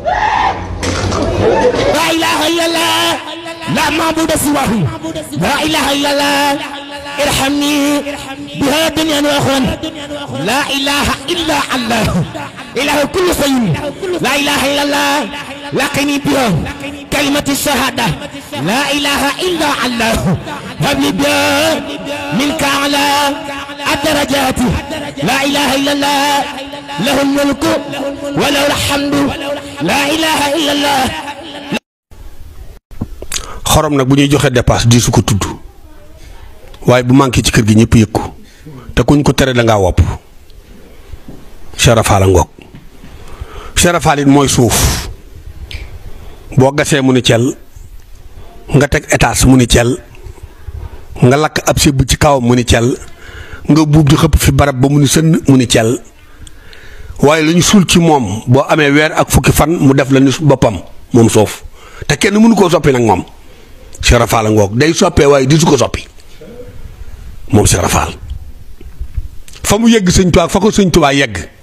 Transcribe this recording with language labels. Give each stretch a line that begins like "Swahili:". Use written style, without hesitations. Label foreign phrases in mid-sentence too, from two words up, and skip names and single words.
Arabic: لا إله إلا الله لا معبود سواه لا إله إلا الله ارحمني بها دنيا وأخرى لا إله إلا الله إله كل شيء لا إله إلا الله لقني بها كلمة الشهادة لا إله إلا الله هب لي بها منك على الدرجات لا إله إلا الله له الملك وله الحمد لا إله إلا الله.
Wolof: xorom nag bu ñuy joxe dépasse di su ko tudd waaye bu manqué ci kër gi ñëpp yëg ko te kuñ ko tere da ngaa wopp Cheikh Rafal ngoog Cheikh Rafal it mooy suuf boo gasee mu ni cel nga teg étage mu ni cel nga lakk ab sëb ci kawam mu ni cel nga buub di xëpp fi barab ba mu ni sën mu ni cel waaye la ñu suul ci moom boo amee weer ak fukki fan mu def la ni boppam moom suuf te kenn mënu koo soppi nag moom Cheikh Rafal ngoog day soppee waaye di su ko soppi moom Cheikh Rafal fa mu yegg sëñ Tuubaa fa ko sëñ Tuubaa yegg